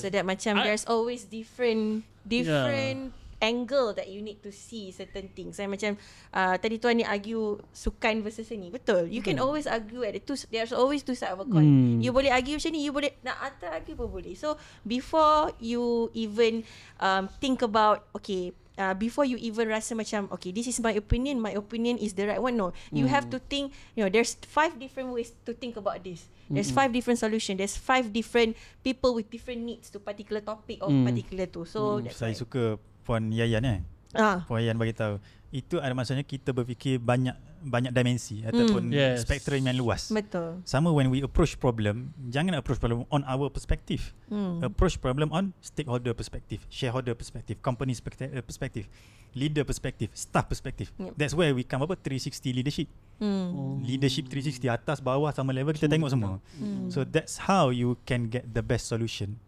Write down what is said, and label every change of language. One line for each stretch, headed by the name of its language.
English: So that macam there's always different angle that you need to see certain things.
Malay: Saya macam tadi tuan ni argue sukan versus seni. Betul.
English: You can always argue at there's always two sides of a coin.
Malay: You boleh argue macam ni, you boleh nak atas argue pun boleh.
English: So before you even think about before you even
Malay: rasa macam
English: okay, this is my opinion is the right one. No, you have to think, there's 5 different ways to think about this. There's 5 different solutions. There's 5 different people with different needs to particular topic or particular tu. So that's
Malay: saya
English: why.
Malay: suka Puan Yayan Puan Yayan bagi tahu. Itu ada maksudnya kita berfikir banyak dimensi ataupun spektrum yang luas. Betul.
English: Sama when we approach problem,
Malay: jangan
English: approach problem on our perspective. Approach problem on stakeholder perspective, shareholder perspective, company perspective, leader perspective, staff perspective. That's where we come up with 360 leadership. Leadership 360,
Malay: atas bawah sama level kita tengok semua.
English: So that's how you can get the best solution.